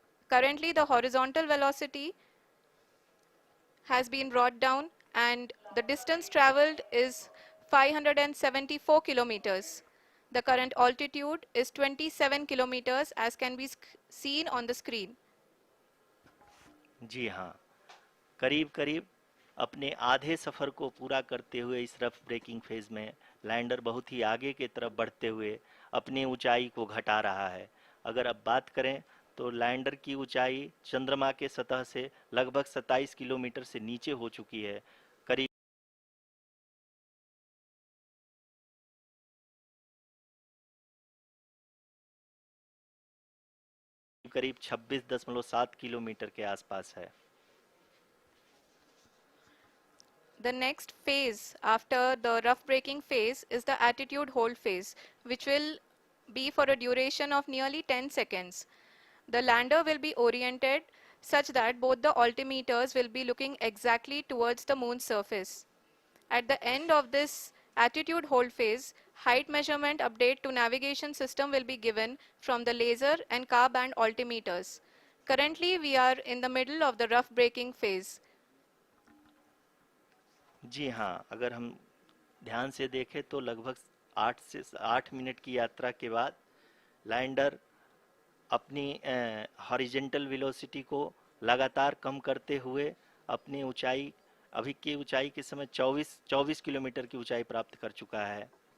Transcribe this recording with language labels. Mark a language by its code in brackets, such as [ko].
[en] Currently, the horizontal velocity has been brought down and the distance traveled is 574 kilometers. The current altitude is 27 kilometers as can be seen on the screen. [hi] जी हाँ, करीब अपने आधे सफ़र को पूरा करते हुए इस रफ ब्रेकिंग फेज में लैंडर बहुत ही आगे की तरफ बढ़ते हुए अपनी ऊंचाई को घटा रहा है। अगर अब बात करें तो लैंडर की ऊंचाई चंद्रमा के सतह से लगभग 27 किलोमीटर से नीचे हो चुकी है, करीब 26.7 किलोमीटर के आसपास है। [en] The next phase after the rough braking phase is the attitude hold phase, which will be for a duration of nearly 10 seconds. The lander will be oriented such that both the altimeters will be looking exactly towards the moon's surface. At the end of this attitude hold phase, height measurement update to navigation system will be given from the laser and car band altimeters. Currently, we are in the middle of the rough braking phase. [hi] जी हाँ, अगर हम ध्यान से देखें तो लगभग 8 minute की यात्रा के बाद लैंडर अपनी हॉरिजेंटल वेलोसिटी को लगातार कम करते हुए अपनी ऊंचाई, अभी की ऊंचाई के समय 24 किलोमीटर की ऊंचाई प्राप्त कर चुका है।